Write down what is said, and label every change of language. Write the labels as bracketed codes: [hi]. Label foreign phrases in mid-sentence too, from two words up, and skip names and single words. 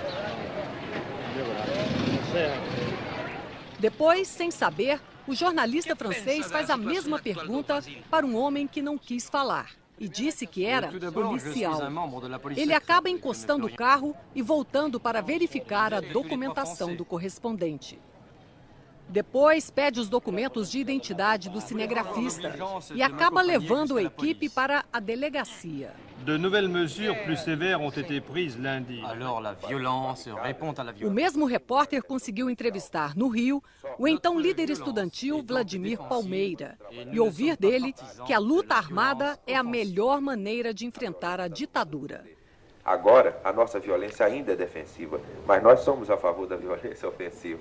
[pt] Depois, sem saber, o jornalista francês faz a mesma pergunta para um homem que não quis falar e disse que era policial. Ele acaba encostando o carro e voltando para verificar a documentação do correspondente. Depois, pede os documentos de identidade do cinegrafista e acaba levando a equipe para a delegacia. [fr] De nouvelles mesures plus sévères ont été prises lundi. Alors la violence répond à la violence. [pt] O mesmo repórter conseguiu entrevistar no Rio o então líder estudantil Vladimir Palmeira e ouvir dele que a luta armada é a melhor maneira de enfrentar a ditadura. Agora, a nossa violência ainda é defensiva, mas nós somos a favor da violência ofensiva.